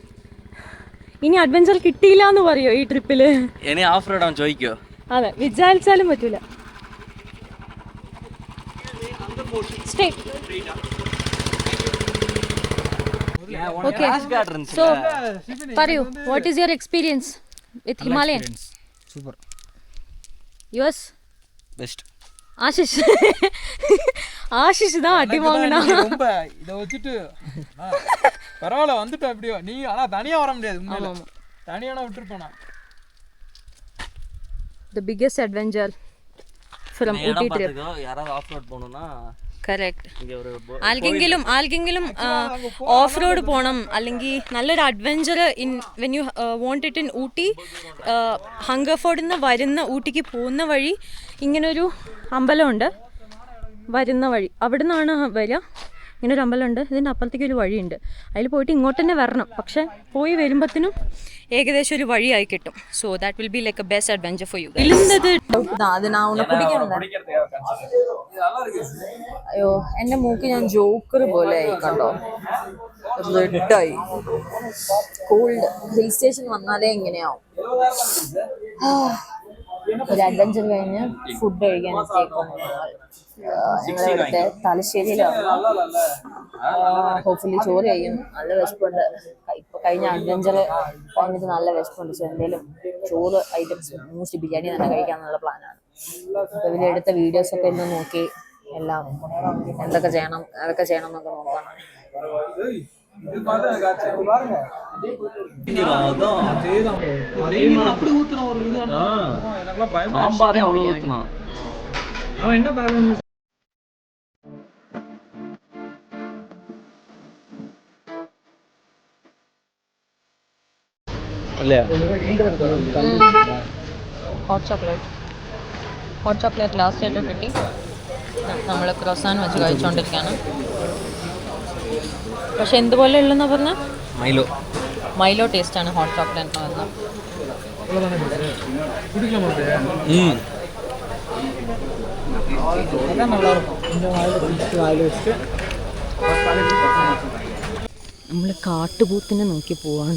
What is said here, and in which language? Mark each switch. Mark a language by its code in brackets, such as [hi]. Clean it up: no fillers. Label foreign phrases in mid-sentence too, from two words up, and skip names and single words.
[ml] ഇനി അഡ്വഞ്ചർ കിട്ടിയില്ല എന്ന് പറയോ ഈ ട്രിപ്പിൽ? ഇനി [en] off road [ml] അവൻ ചോദിക്കോ? അതെ, വിചാരിച്ചാലും പറ്റൂല. [en] Okay, so [ml] പറയൂ, [en] what is your experience with Himalayan? Super. Yours? Best. [ta] ஆஷிஷ் தான் அடி வாங்கினா. ரொம்ப இதை வச்சுட்டு பரவாயில்ல வந்துட்டோம் எப்படியோ. நீ ஆனா தனியா வர முடியாது. உண்மையில தனியான விட்டுருப்பேனா. The biggest adventure from Ooty trip. யாராவது ஆஃப் ரோட் போகணும்னா [ml] കറക്റ്റ്. ആർക്കെങ്കിലും [en] off road [ml] പോകണം, അല്ലെങ്കിൽ നല്ലൊരു [en] adventure in when you want it in [ml] ഊട്ടി, ഹംഗർഫോർഡിൽ നിന്ന് വരുന്ന ഊട്ടിക്ക് പോകുന്ന വഴി ഇങ്ങനൊരു അമ്പലമുണ്ട്. വരുന്ന വഴി അവിടെ നിന്നാണ് വരിക. ഇങ്ങനൊരു അമ്പലമുണ്ട്. ഇതിൻ്റെ അപ്പുറത്തേക്ക് ഒരു വഴിയുണ്ട്. അതിൽ പോയിട്ട് ഇങ്ങോട്ട് തന്നെ വരണം. പക്ഷേ പോയി വരുമ്പോഴത്തേനും ഏകദേശം ഒരു വഴിയായി കിട്ടും. [en] So that will be like a best adventure for you. [ml] അയ്യോ, എൻ്റെ മൂക്ക് ഞാൻ ജോക്കർ പോലെ ആയി കണ്ടോ, റെഡായി. കോൾഡ്. [en] hill station [ml] വന്നാലേ ഇങ്ങനെയാവും. ഒരു അഡ്വഞ്ചർ കഴിഞ്ഞ് ഫുഡ് കഴിക്കാൻ ഞങ്ങളിവിടുത്തെ തലശ്ശേരിയിലാണ്. ഹോപ്പ്ഫുള്ളി ചോറ് കഴിയും. നല്ല വിശപ്പുണ്ട്. ഇപ്പൊ കഴിഞ്ഞ അഡ്വഞ്ചർ കഴിഞ്ഞിട്ട് നല്ല വിശപ്പുണ്ട്. സോ എന്തെങ്കിലും ചോറ് ഐറ്റംസ്, മൂസ്റ്റ് ബിരിയാണി തന്നെ കഴിക്കാന്നുള്ള പ്ലാനാണ്. അപ്പൊ ഇതിലെടുത്ത വീഡിയോസ് ഒക്കെ ഇന്ന് നോക്കി എല്ലാം എന്തൊക്കെ ചെയ്യണം അതൊക്കെ ചെയ്യണം എന്നൊക്കെ നോക്കണം. [ta] இது பார்த்தா எனக்கு ஆச்சரியம். பாருங்க அப்படி ஊத்துன ஒரு இது எனக்குலாம் பயமா சாம்பாரே அவ்வளோ ஊற்றுமா? அவன் என்ன பாருங்க இல்லையா? [en] hot chocolate last [ml] ആയിട്ട് കിട്ടി. നമ്മൾ ക്രോസാൻ വെച്ച് കഴിച്ചുകൊണ്ടിരിക്കുകയാണ്. പക്ഷെ എന്തുപോലെ ഉള്ളതെന്നാ പറഞ്ഞാൽ മൈലോ ടേസ്റ്റാണ് [en] hot chocolate [ml] എന്ന് പറഞ്ഞാൽ. [ta] அதான் நல்லா இருக்கும். கொஞ்சம் வாயில் வச்சுட்டு [ml] നമ്മൾ കാട്ടുപോത്തിനെ നോക്കി പോവാണ്.